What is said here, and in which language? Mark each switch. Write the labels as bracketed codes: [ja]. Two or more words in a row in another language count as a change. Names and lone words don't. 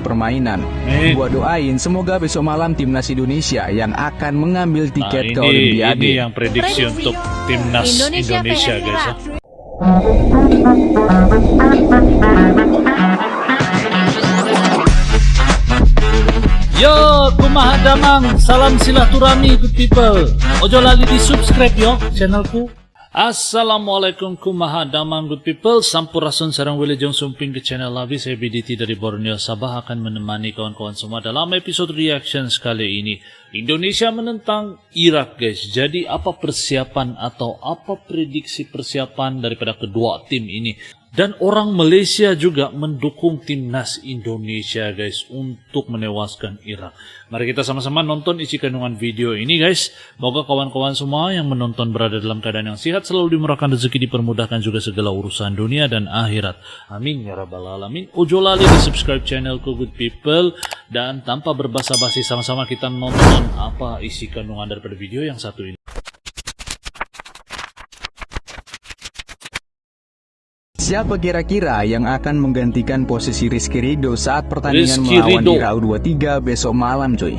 [id] permainan. Gua doain semoga besok malam timnas Indonesia yang akan mengambil tiket ke Olimpiade. Ini yang prediksi untuk timnas Indonesia guys ya. [su] Yo, kumaha damang, [en] salam silaturahmi good people. [jv] Ojo lali di subscribe yo channelku. [ar] السلام عليكم [su] kumaha damang [en] good people. [su] Sampurasun sarang [id] wilujeng sumping ke channel Lavi. [ms] Saya BDT dari Borneo Sabah akan menemani kawan-kawan semua dalam episode reaction kali ini. Indonesia menentang Irak guys. Jadi apa persiapan atau apa prediksi persiapan daripada kedua tim ini? Dan orang Malaysia juga mendukung timnas Indonesia guys untuk menewaskan Irak. Mari kita sama-sama nonton isi kandungan video ini guys. Semoga kawan-kawan semua yang menonton berada dalam keadaan yang sehat, selalu dimurahkan rezeki, dipermudahkan juga segala urusan dunia dan akhirat. [ar] آمين يا رب العالمين. [jv] Ojo lali di subscribe channelku [en] good people. [ms] Dan tanpa berbasa-basi sama-sama kita nonton apa isi kandungan daripada video yang satu ini. [id] Siapa kira-kira yang akan menggantikan posisi Rizky Ridho saat pertandingan melawan Irak U23 besok malam cuy?